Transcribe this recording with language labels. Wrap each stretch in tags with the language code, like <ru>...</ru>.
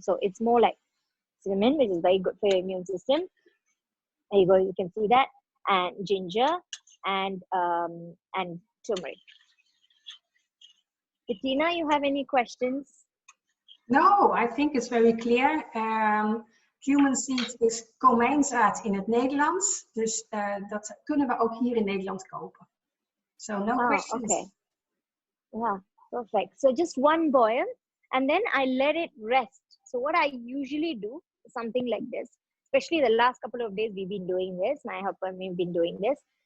<en>So it's more like cinnamon, which is very good for your immune system. There you go, you can see that. And ginger and turmeric. Bettina, you have any questions? No, I think it's very clear.</en> <nl>Cumin seed is komijnzaad in het Nederlands. Dus dat kunnen we ook hier in Nederland kopen.</nl> <en>So no questions. Okay. Yeah, perfect. So just one boil and then I let it rest. So what I usually do, something like this, especially the last couple of days we've been doing this, my helper and me have been doing this.</en>